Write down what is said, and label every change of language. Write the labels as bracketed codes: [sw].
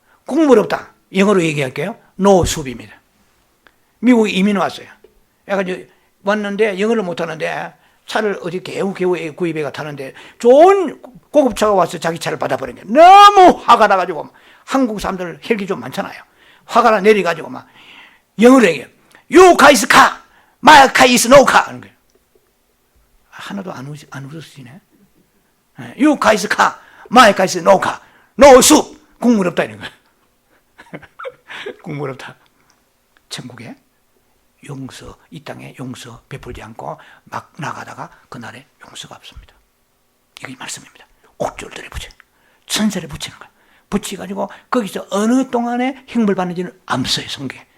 [ko] 국물 없다. 영어로 얘기할게요. [en] No soup [ko] 입니다. 미국에 이민 왔어요. 그래가지고 왔는데 영어를 못하는데 차를 어디 겨우 구입해가 타는데 좋은 고급차가 와서 자기 차를 받아버린 게 너무 화가 나가지고 한국 사람들 혈기 좀 많잖아요. 화가 나 내려가지고 막 영어로 얘기해요. [en] You guys car, my car is no car [ko] 하는 거예요. 하나도 안 웃으시네. [en] You guys car, my car is no car, no soup. [ko] 국물 없다 이런 거예요. 국물 없다. 천국에 용서, 이 땅에 용서 베풀지 않고 막 나가다가 그날에 용서가 없습니다. 이게 말씀입니다. 옥졸들에 붙여, 천설에 붙이는 거예요. 붙여가지고 거기서 어느 동안에 형벌 받는지는 안 써요, 성경에.